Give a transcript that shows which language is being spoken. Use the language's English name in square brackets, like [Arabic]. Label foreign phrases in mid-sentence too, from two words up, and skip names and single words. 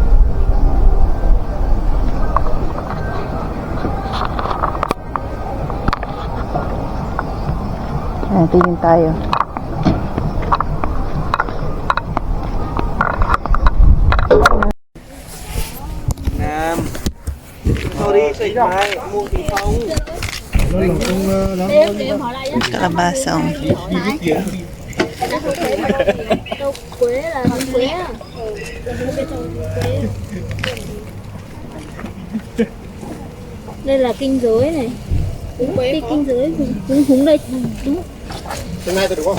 [Filipino] Ayan, tingin tayo. Sorry, sa iba. Umuwi pa ako. Kalabasang. [Vietnamese] Rau quế là rau quế à? Đây là kinh giới này. Cái kinh giới húng đây đúng. Trên này được không?